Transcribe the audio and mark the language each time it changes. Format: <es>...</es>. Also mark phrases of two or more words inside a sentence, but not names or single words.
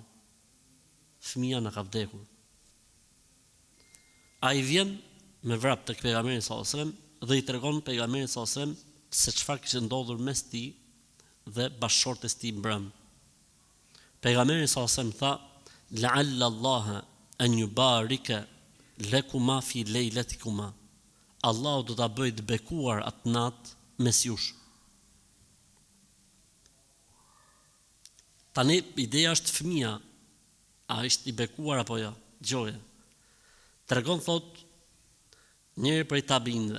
<sq>Fëmia na ka vdekur. Ai vjen me vrap tek pejgamberi</sq> <ar>صلى الله عليه وسلم</ar> <sq>dhe i tregon pejgamberit</sq> <ar>صلى الله عليه وسلم</ar> <sq>se çfarë kishte ndodhur mes tij dhe bashkëshortes tij mbrëm. Pejgamberi</sq> <ar>صلى الله عليه وسلم</ar> <sq>tha,</sq> <ar>لعل الله أن يبارك لكما في ليلتكما.</ar> <sq>Allahu do ta bëjë të bekuar atë natë mes jush. Tani ideja është fëmia, a është i bekuar apo jo? Gjoja. Tregon, thot, njëri prej tabinëve.</sq>